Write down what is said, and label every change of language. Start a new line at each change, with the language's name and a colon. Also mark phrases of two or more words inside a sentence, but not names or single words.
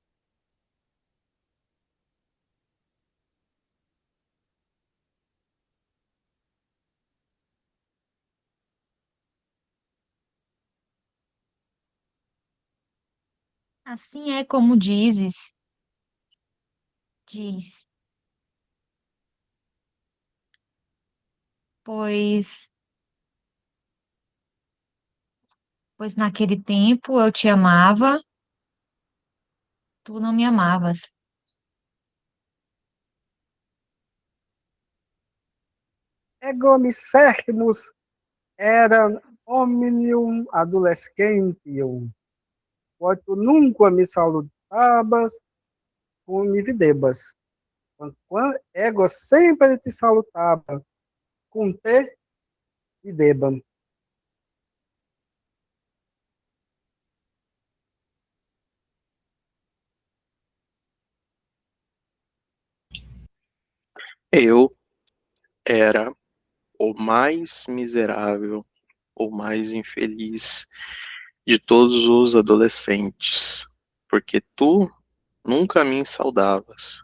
Portuguese: Assim é como diz, pois, pois naquele tempo eu te amava, tu não me amavas.
Latin: Ego misserrimus eram omnium adolescentium, quod tu nunca me salutabas, cum me videbas. Quanquam ego sempre te salutava, cum te videbam.
Portuguese: Eu era o mais miserável, o mais infeliz de todos os adolescentes, porque tu nunca me saudavas.